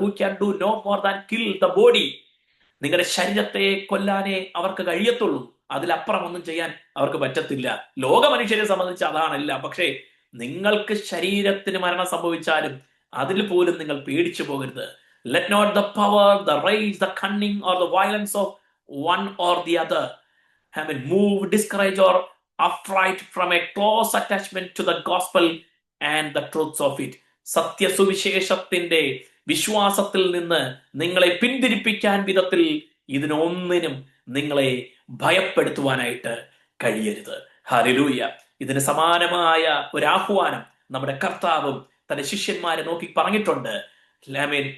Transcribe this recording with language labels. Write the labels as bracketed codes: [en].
[en] Who can do no more than kill the body. [ml] നിങ്ങളുടെ ശരീരത്തെ കൊല്ലാനേ അവർക്ക് കഴിയത്തുള്ളൂ. അതിലപ്പുറം ഒന്നും ചെയ്യാൻ അവർക്ക് പറ്റത്തില്ല. ലോക മനുഷ്യരെ സംബന്ധിച്ച് അതാണല്ല. പക്ഷേ നിങ്ങൾക്ക് ശരീരത്തിന് മരണം സംഭവിച്ചാലും അതിൽ പോലും നിങ്ങൾ പേടിച്ചു പോകരുത്. [en] Let not the power, the rage, the cunning or the violence of one or the other have been moved, discouraged or upright from a close attachment to the gospel and the truths of it. [ml] സത്യസുവിശേഷത്തിന്റെ വിശ്വാസത്തിൽ നിന്ന് നിങ്ങളെ പിന്തിരിപ്പിക്കാൻ വിധത്തിൽ ഇതിനൊന്നിനും നിങ്ങളെ ഭയപ്പെടുത്തുവാനായിട്ട് കഴിയരുത്. Hallelujah. ഇതിന് സമാനമായ ഒരു ആഹ്വാനം നമ്മുടെ കർത്താവും തന്റെ ശിഷ്യന്മാരെ നോക്കി പറഞ്ഞിട്ടുണ്ട്. ആമേൻ.